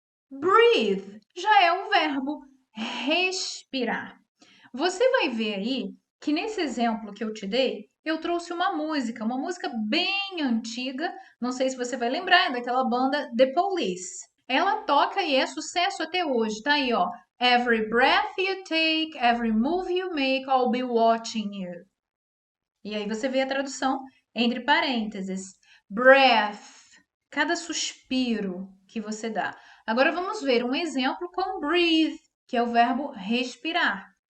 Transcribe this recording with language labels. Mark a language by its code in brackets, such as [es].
[pt] Breathe já é o verbo respirar. Você vai ver aí que nesse exemplo que eu te dei, eu trouxe uma música bem antiga. Não sei se você vai lembrar, é daquela banda The Police. Ela toca e é sucesso até hoje. Tá aí, ó. [en] Every breath you take, every move you make, I'll be watching you. [pt] E aí você vê a tradução entre parênteses. Breath, cada suspiro que você dá. Agora vamos ver um exemplo com breathe, que é o verbo respirar.